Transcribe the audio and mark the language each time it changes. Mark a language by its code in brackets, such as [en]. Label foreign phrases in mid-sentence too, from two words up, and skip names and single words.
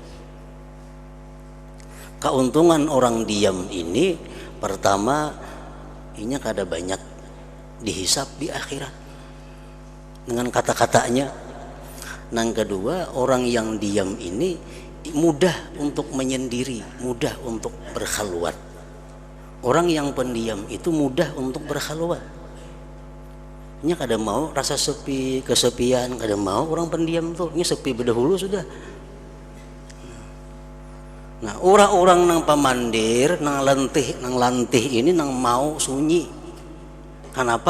[id] Keuntungan orang diam ini, pertama, ini kada banyak dihisap di akhirat. dengan kata-katanya. Yang kedua, orang yang diam ini mudah untuk menyendiri, mudah untuk berkhalwat. Orang yang pendiam itu mudah untuk berkhalwat. [bjn] Nya kada mau rasa sepi, kesepian, kada mau orang pendiam tuh. Nya sepi berdahulu sudah. Nah, orang-orang nang pamandir, nang lantih ini nang mau sunyi. [id] Kenapa?